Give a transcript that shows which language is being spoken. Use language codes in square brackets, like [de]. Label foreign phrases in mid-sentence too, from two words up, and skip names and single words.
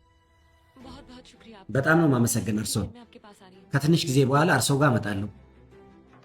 [ur] बहुत बहुत शुक्रिया आपका [am] በጣም ነው የማመሰግን እርሶ። [ur] मैं आपके पास आ रही हूँ [am] ከትንሽ ጊዜ በኋላ እርሶ ጋር እመጣለሁ።